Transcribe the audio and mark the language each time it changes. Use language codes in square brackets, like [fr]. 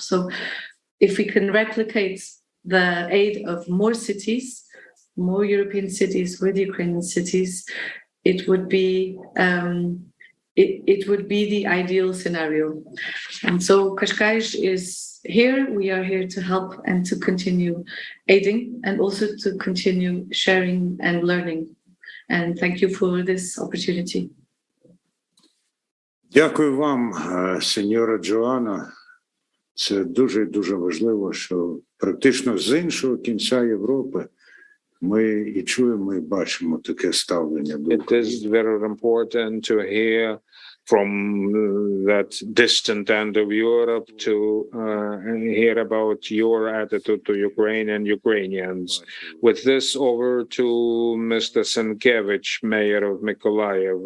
[en] So if we can replicate the aid of more cities, more European cities with Ukrainian cities, it would be the ideal scenario. And so Qashqai is here. We are here to help and to continue aiding and also to continue sharing and learning. And thank you for this opportunity. [uk] Дякую вам, сеньора Джоанна. Це дуже важливо, що практично з іншого кінця Європи ми і чуємо, і бачимо таке ставлення до [en] It is very important to hear from that distant end of Europe to hear about your attitude to Ukraine and Ukrainians. With this, over to Mr. Senkevich, Mayor of Mykolaiv.